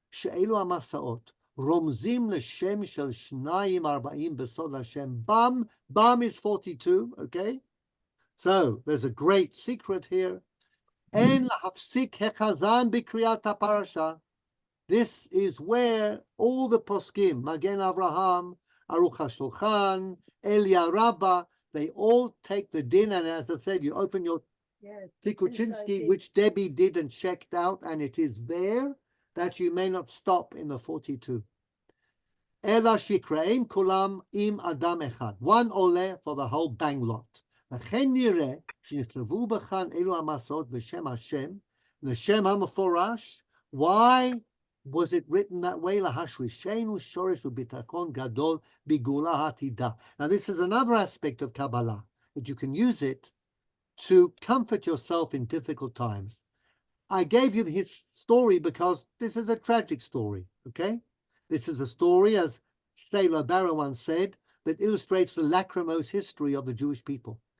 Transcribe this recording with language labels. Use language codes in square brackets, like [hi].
[he] שאלו המסעות רומזים לשם של 42 בסוד השם. [en] Bam is 42, okay? So there's a great secret here. [he] אין להפסיק החזן בקריאת הפרשה. [en] This is where all the poskim, Magen Avraham, Aruch HaShulchan, Elia Rabbah, they all take the din, and as I said, you open your Tikuchinsky, which Debbie did and checked out, and it is there that you may not stop in the 42. [he] Ela Shikraim Kulam im Adam Echad. [en] One ole for the whole bang lot. [he] לכן נראה שנכתבו בכאן אלו המסעות בשם השם, לשם המפורש. [en] Why was it written that way? [he] להשרישנו שורש וביטחון גדול בגאולה העתידה. [en] Now this is another aspect of Kabbalah, that you can use it to comfort yourself in difficult times. I gave you his story because this is a tragic story, okay? This is a story, as Sailor Barrow once said, that illustrates the lachrymose history of the Jewish people.